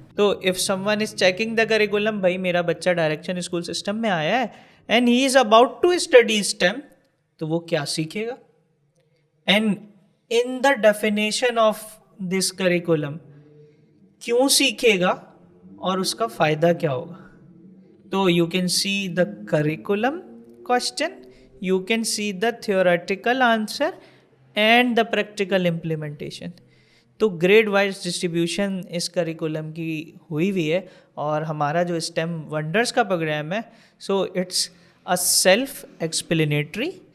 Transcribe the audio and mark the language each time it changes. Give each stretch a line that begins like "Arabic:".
Urdu: تو
English: if someone is checking the curriculum,
Urdu: بھائی میرا بچہ ڈائریکشن اسکول سسٹم میں آیا ہے
English: and he is about to study STEM,
Urdu: تو وہ کیا سیکھے گا،
English: and in the definition of this curriculum
Urdu: کیوں سیکھے گا اور اس کا فائدہ کیا ہوگا.
English: تو you can see the curriculum question, you can see the theoretical answer and the practical implementation.
Urdu: تو گریڈ وائز ڈسٹریبیوشن اس کریکولم کی ہوئی ہوئی ہے. اور ہمارا جو اسٹیم ونڈرس کا پروگرام ہے،
English: so it's a self explanatory